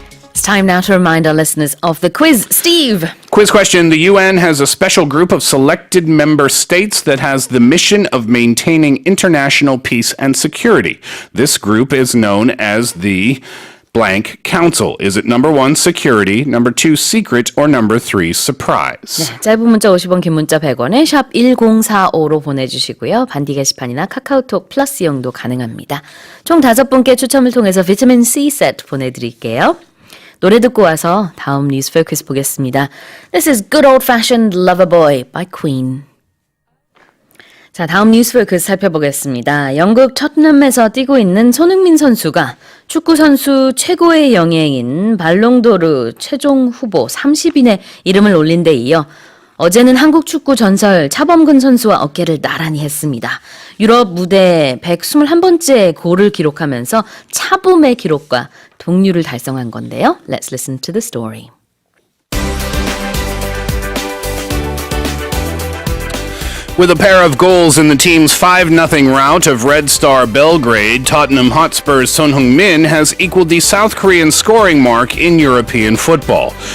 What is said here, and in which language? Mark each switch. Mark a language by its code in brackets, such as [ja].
[en] It's time now to remind our listeners of the quiz. Steve! Quiz question. The UN has a special group of selected member states that has the mission of maintaining international peace and security. This group is known as the blank council. Is it number 1, security, number 2, secret, or number 3, surprise? [ko] 네, 짧은 문자 50원, 긴 문자 100원에 샵 1045로 보내주시고요. 반디 게시판이나 카카오톡 플러스 이용도 가능합니다. 총 5분께 추첨을 통해서 비타민 C 세트 보내드릴게요. 노래 듣고 와서 다음 뉴스 포커스 보겠습니다. [en] This is Good Old Fashioned Lover Boy by Queen. [ko] 자, 다음 뉴스 포커스 살펴보겠습니다. 영국 토트넘에서 뛰고 있는 손흥민 선수가 축구 선수 최고의 영예인 발롱도르 최종 후보 30인의 이름을 올린 데 이어 어제는 한국 축구 전설 차범근 선수와 어깨를 나란히 했습니다. 유럽 무대 121번째 골을 기록하면서 차범의 기록과 동률을 달성한 건데요. [en] Let's listen to the story. With a pair of goals in the team's 5-0 rout of Red Star Belgrade, Tottenham Hotspur's Son Heung-min has equaled the South Korean scoring mark in European football.